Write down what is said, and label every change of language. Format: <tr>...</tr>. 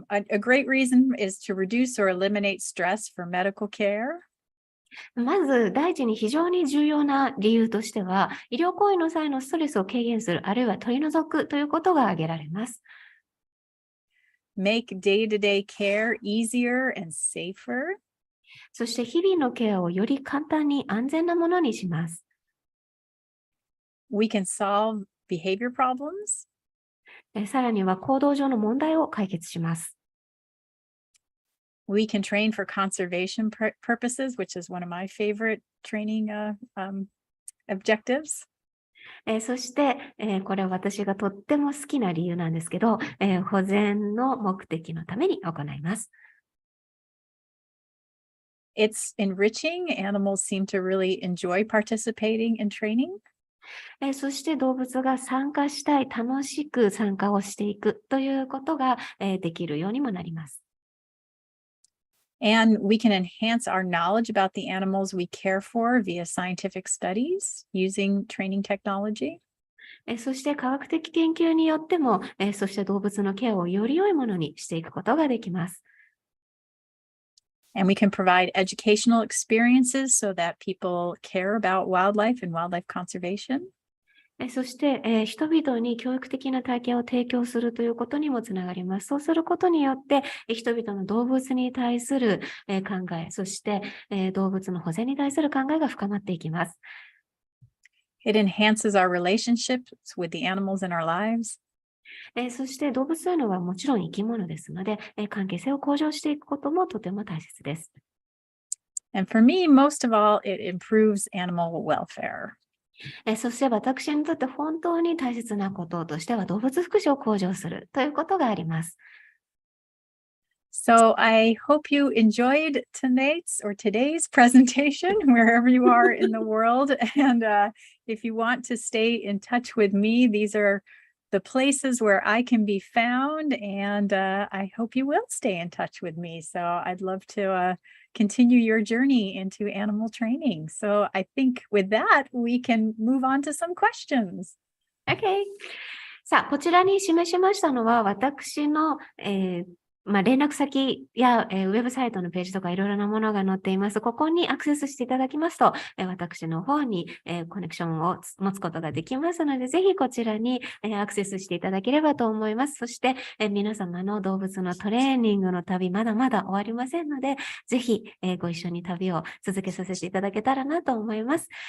<en>A great reason is to reduce or eliminate stress for medical care.</en> <ja>まず第一に非常に重要な理由としては、医療行為の際のストレスを軽減する、あるいは取り除くということが挙げられます。</ja> <en>Make day-to-day care easier and safer.</en> <ja>そして日々のケアをより簡単に安全なものにします。</ja> <en>We can solve behavior problems.</en> <ja>さらには行動上の問題を解決します。</ja> <en>We can train for conservation purposes, which is one of my favorite training objectives.</en> <ja>そして、これは私がとっても好きな理由なんですけど、保全の目的のために行います。</ja> <en>It's enriching. Animals seem to really enjoy participating in training.</en> <ja>そして動物が参加したい、楽しく参加をしていくということが、できるようにもなります。</ja> <en>And we can enhance our knowledge about the animals we care for via scientific studies using training technology.</en> <ja>そして科学的研究によっても、そして動物のケアをより良いものにしていくことができます。</ja> <en>And we can provide educational experiences so that people care about wildlife and wildlife conservation.</en> <ja>そして、人々に教育的な体験を提供するということにもつながります。そうすることによって、人々の動物に対する、考え、そして、動物の保全に対する考えが深まっていきます。</ja> <en>It enhances our relationships with the animals in our lives.</en> <ja>そして動物というのはもちろん生き物ですので、関係性を向上していくこともとても大切です。</ja> <en>And for me, most of all, it improves animal welfare.</en> <ja>そして私にとって本当に大切なこととしては動物福祉を向上するということがあります。</ja> <en>So I hope you enjoyed today's presentation wherever you are in the world. And if you want to stay in touch with me, these are the places where I can be found. And I hope you will stay in touch with me. So I'd love to continue your journey into animal training. So I think with that, we can move on to some questions. Okay.</en> <ja>さあ、こちらに示しましたのは私の、連絡先や、ウェブサイトのページとかいろいろなものが載っています。ここにアクセスしていただきますと、私の方に、コネクションを持つことができますので、ぜひこちらに、アクセスしていただければと思います。そして、皆様の動物のトレーニングの旅、まだまだ終わりませんので、ぜひ、ご一緒に旅を続けさせていただけたらなと思います。</ja>